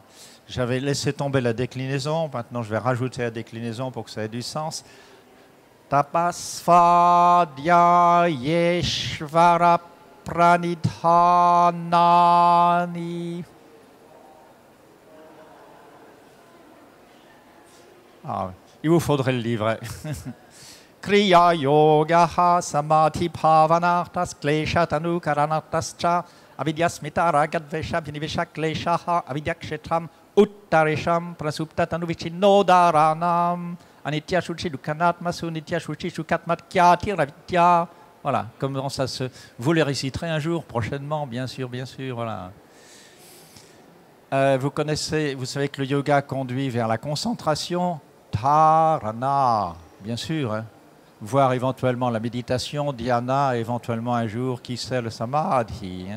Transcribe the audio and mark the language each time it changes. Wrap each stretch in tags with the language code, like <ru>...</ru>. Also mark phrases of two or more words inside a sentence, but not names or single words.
<fr>J'avais laissé tomber la déclinaison. Maintenant, je vais rajouter la déclinaison pour que ça ait du sens.</fr> <sa>Tapasvadhyaya Yeshvara Pranidhanani.</sa> <fr>Ah, il vous faudrait le livret.</fr> <sa>Kriya Yogaha Samadhi Bhavanartas Kleshatanu Karanatascha Avidyasmita Ragadvesha Vinivesha Kleshaha Avidyakshetram Uttaresham prasuptatanuvichino dharanam anitya shuchi dukanatma sunitya shuchi shukatmatkya ravidya.</sa> <fr>Voilà, comment ça se... Vous les réciterez un jour, prochainement, bien sûr, voilà. Vous connaissez, vous savez que le yoga conduit vers la concentration, dharana, bien sûr, hein. Voire éventuellement la méditation, dhyana, éventuellement un jour, qui sait, le samadhi, hein.</fr>